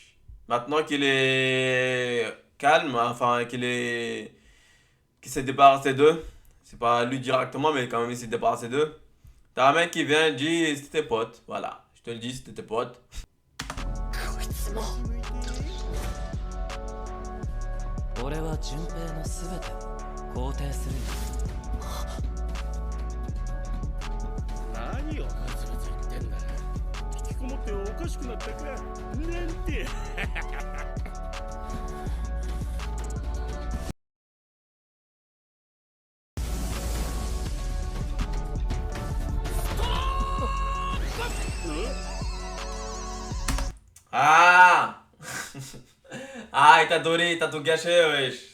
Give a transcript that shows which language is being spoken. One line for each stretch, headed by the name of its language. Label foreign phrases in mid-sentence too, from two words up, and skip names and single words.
French: Maintenant qu'il est calme, enfin qu'il s'est débarrassé d'eux. C'est pas lui directement, mais quand même il s'est débarrassé d'eux. T'as un mec qui vient et dit, c'était tes potes. Voilà. Je te le dis, c'était tes potes.
Japanese: こいつも俺は順平の全てを肯定するよ。何をブツブツ言ってんだ。引きこもっておかしくなったかなんて。
French: Ah Ah, il t'a tout gâché, wesh.